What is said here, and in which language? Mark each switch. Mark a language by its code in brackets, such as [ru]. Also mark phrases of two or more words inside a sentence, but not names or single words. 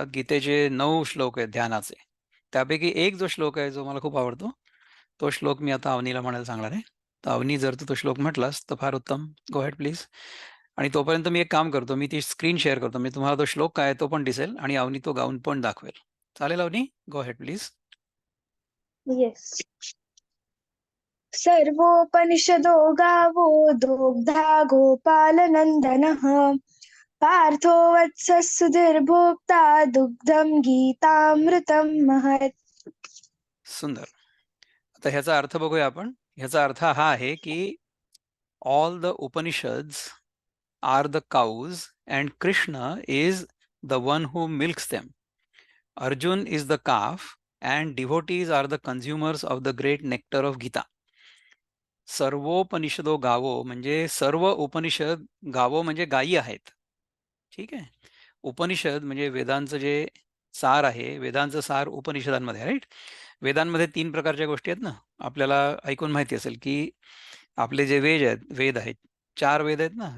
[mr] गीतेचे 9 श्लोक आहेत ध्यानाचे. त्यापैकी एक जो श्लोक आहे जो मला खूप आवडतो, तो श्लोक मी आता अवनीला म्हणायला सांगणार आहे. तर अवनी, जर तू तो श्लोक म्हटलास तर फार उत्तम. [en] go ahead please. [mr] आणि तोपर्यंत मी एक काम करतो, मी ती स्क्रीन शेअर करतो. मी तुम्हाला तो श्लोक काय आहे तो पण दिसेल आणि अवनी तो गाऊन पण दाखवेल. चालेल अवनी? [en] go ahead please. येस. [sa] सर्वोपनिषदो गावो दोग्धा गोपालनन्दनः पार्थो वत्सः सुधीर्भोक्ता दुग्धं गीतामृतं महत्. [mr] सुंदर. आता ह्याचा अर्थ बघूया आपण. ह्याचा अर्थ हा आहे की [en] all the Upanishads are the cows and Krishna is the one who milks them. अर्जुन is the calf and devotees are the consumers of the great nectar of Gita. [sa] सर्वोपनिषदो गावो [mr] म्हणजे सर्व उपनिषद, गावो म्हणजे गायी आहेत. ठीक आहे. उपनिषद म्हणजे वेदांचं जे सार आहे, वेदांचं सार उपनिषदांमध्ये, राईट. वेदांमध्ये 3 प्रकारच्या गोष्टी आहेत ना. आपल्याला ऐकून माहिती असेल की आपले जे वेद आहेत, 4 वेद आहेत ना.